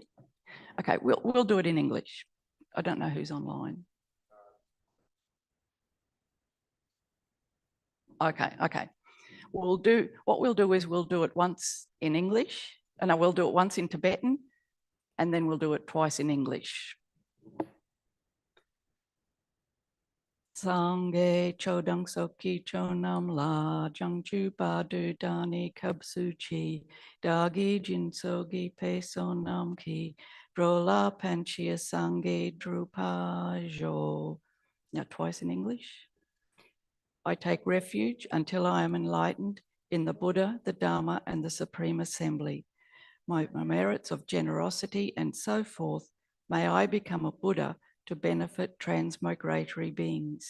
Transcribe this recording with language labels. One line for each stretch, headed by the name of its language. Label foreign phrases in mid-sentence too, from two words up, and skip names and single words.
English: Okay, we'll do it in English. I don't know who's online. Okay. What we'll do is we'll do it once in English, and I will do it once in Tibetan, and then we'll do it twice in English.
Tibetan: སངས་རྒྱས་ཆོས་དང་ཚོགས་ཀྱི་མཆོག་རྣམས་ལ། བྱང་ཆུབ་བར་དུ་བདག་ནི་སྐྱབས་སུ་མཆི། བདག་གིས་སྦྱིན་སོགས་བགྱིས་པའི་བསོད་ནམས་ཀྱིས། འགྲོ་ལ་ཕན་ཕྱིར་སངས་རྒྱས་འགྲུབ་པར་ཤོག.
English: Now twice in English. I take refuge until I am enlightened in the Buddha, the Dharma, and the Supreme Assembly. My merits of generosity and so forth, may I become a Buddha to benefit transmigratory beings.